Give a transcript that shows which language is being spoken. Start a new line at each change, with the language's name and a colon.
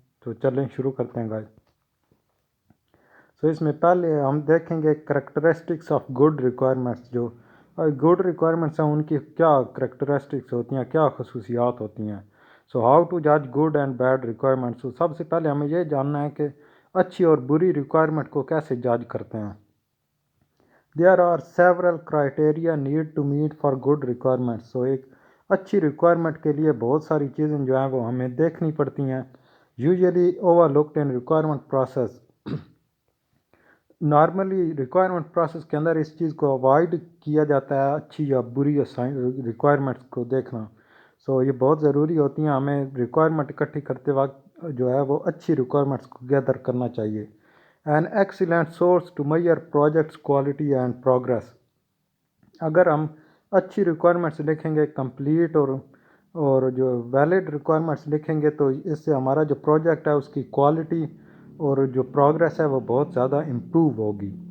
Urdu: تو چلیں شروع کرتے ہیں گائز. اس میں پہلے ہم دیکھیں گے کریکٹرسٹکس آف گڈ ریکوائرمنٹس. جو گڈ ریکوائرمنٹس ہیں ان کی کیا کریکٹرسٹکس ہوتی ہیں، کیا خصوصیات ہوتی ہیں.
English: How to جج good and bad requirements.
Urdu: سب سے پہلے ہمیں یہ جاننا ہے کہ اچھی اور بری ریکوائرمنٹ کو کیسے جج کرتے ہیں.
English: There are several criteria need to meet for good requirements.
Urdu: ایک اچھی ریکوائرمنٹ کے لیے بہت ساری چیزیں جو ہیں وہ ہمیں دیکھنی پڑتی ہیں.
English: Usually overlooked in requirement process.
Urdu: Normally requirement process کے اندر اس چیز کو اوائڈ کیا جاتا ہے اچھی یا بری ریکوائرمنٹس کو دیکھنا. یہ بہت ضروری ہوتی ہیں. ہمیں ریکوائرمنٹ اکٹھی کرتے وقت جو ہے وہ اچھی ریکوائرمنٹس کو گیدر کرنا چاہیے.
English: An excellent source to measure projects quality and progress.
Urdu: اگر ہم اچھی ریکوائرمنٹس لکھیں گے کمپلیٹ اور جو ویلڈ ریکوائرمنٹس لکھیں گے تو اس سے ہمارا جو پروجیکٹ ہے اس کی کوالٹی اور جو پروگریس ہے وہ بہت زیادہ امپروو ہوگی.